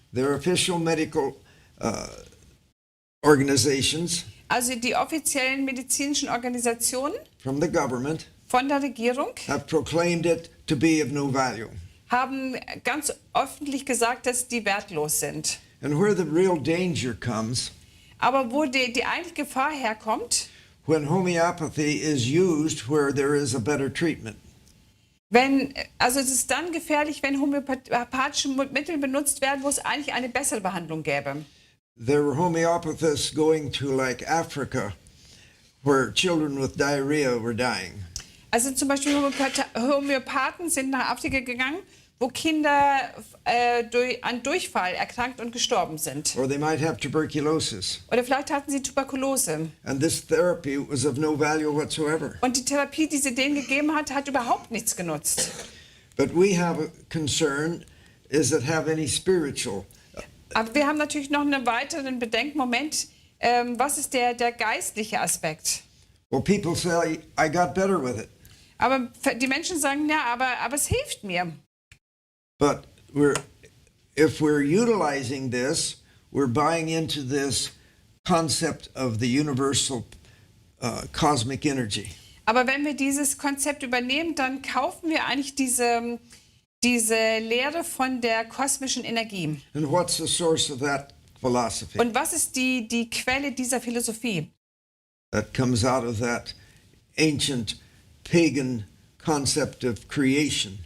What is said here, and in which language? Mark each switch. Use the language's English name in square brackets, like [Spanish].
[English] Their official medical organizations [German] Also die offiziellen medizinischen Organisationen [English] from the government [German] von der Regierung [English] have proclaimed it to be of no value. [German] haben ganz öffentlich gesagt, dass die wertlos sind. [English] And where the real danger comes, [German] Aber wo die eigentliche Gefahr herkommt, [English] when homeopathy is used where there is a better treatment. [German] also es ist dann gefährlich, wenn homöopathische Mittel benutzt werden, wo es eigentlich eine bessere Behandlung gäbe. [English] There were homeopathists going to like Africa where children with diarrhea were dying. [German] Also zum Beispiel Homöopathen sind nach Afrika gegangen, wo Kinder an Durchfall erkrankt und gestorben sind. [English] Or they might have tuberculosis. [German] Oder vielleicht hatten sie Tuberkulose. [English] And this therapy was of no value whatsoever. [German] Und die Therapie, die sie denen gegeben hat überhaupt nichts genutzt. [English] But we have a concern, is it have any spiritual? [German] Aber wir haben natürlich noch einen weiteren Bedenkmoment. Was ist der geistliche Aspekt? [English] Well, people say, I got better with it. [German] Aber die Menschen sagen, ja, aber es hilft mir. [English] But if we're utilizing this, we're buying into this concept of the universal cosmic energy. [German] Aber wenn wir dieses Konzept übernehmen, dann kaufen wir eigentlich diese Lehre von der kosmischen Energie. [English] And what's the source of that philosophy? [German] Und was ist die Quelle dieser Philosophie? [English] That comes out of that ancient pagan concept of creation.